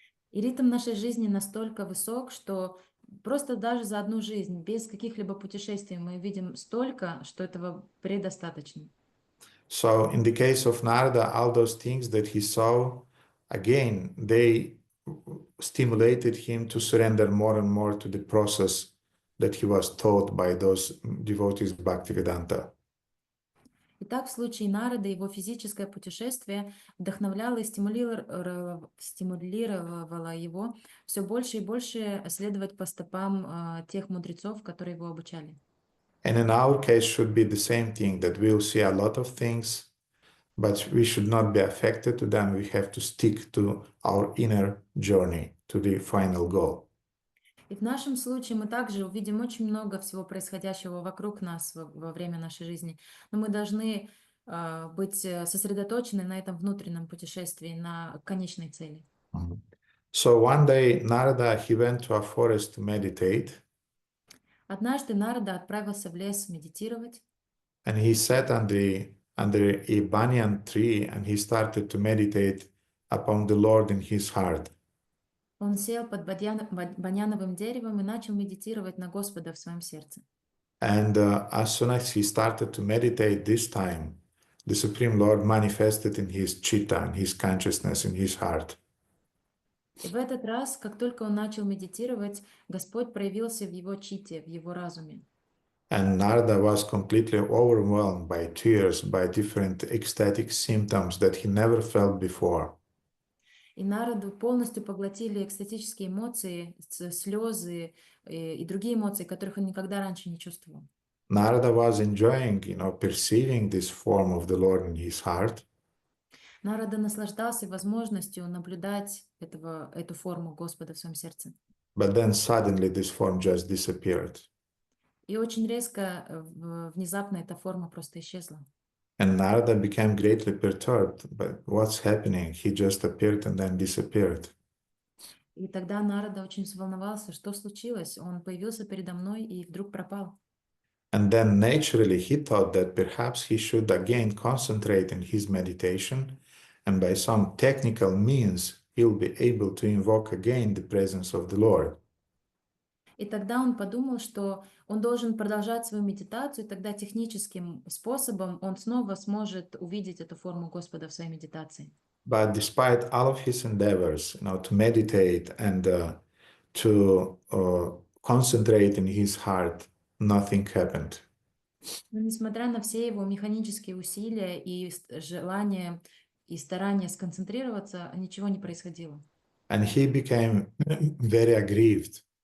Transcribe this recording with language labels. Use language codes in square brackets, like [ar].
[ru] И ритм нашей жизни настолько высок, что просто даже за одну жизнь, без каких-либо путешествий, мы видим столько, что этого предостаточно. [en] So in the case of Narada, all those things that he saw, again, they stimulated him to surrender more and more to the process that he was taught by those devotees Bhaktivedanta. [ru] Итак, в случае Нарады его физическое путешествие вдохновляло и стимулировало его все больше и больше следовать по стопам тех мудрецов, которые его обучали. [en] And in our case should be the same thing, that we'll see a lot of things, but we should not be affected to them. We have to stick to our inner journey, to the final goal. [ru] И в нашем случае мы также увидим очень много всего происходящего вокруг нас во время нашей жизни, но мы должны быть сосредоточены на этом внутреннем путешествии, на конечной цели. [en] So one day Narada, he went to a forest to meditate, [ru] Однажды Нарада отправился в лес медитировать, [en] and he sat under a banyan tree and he started to meditate upon the Lord in his heart. [ru] он сел под баньяновым деревом и начал медитировать на Господа в своем сердце. [en] And as soon as he started to meditate this time, the Supreme Lord manifested in his chitta, in his consciousness, in his heart. [ru] И в этот раз, как только он начал медитировать, Господь проявился в его читте, в его разуме. [en] And Narada was completely overwhelmed by tears, by different ecstatic symptoms that he never felt before. [ru] И Нараду полностью поглотили экстатические эмоции, слезы и другие эмоции, которых он никогда раньше не чувствовал. [en] Narada was enjoying, perceiving this form of the Lord in his heart. [ru] Нарада наслаждался возможностью наблюдать эту форму Господа в своем сердце. [en] But then suddenly this form just disappeared. [ru] И очень резко, внезапно эта форма просто исчезла. [en] And Narada became greatly perturbed. But what's happening? He just appeared and then disappeared. [ru] И тогда Нарада очень взволновался, что случилось. Он появился передо мной и вдруг пропал. [en] And then naturally he thought that perhaps he should again concentrate in his meditation, and by some technical means he'll be able to invoke again the presence of the Lord. [ru] И тогда он подумал, что он должен продолжать свою медитацию, и тогда техническим способом он снова сможет увидеть эту форму Господа в своей медитации. [en] But despite all of his endeavors, to meditate and to concentrate in his heart, nothing happened. [ru] Но несмотря на все его механические усилия и желание и старание сконцентрироваться, ничего не происходило. [en] And he became very aggrieved.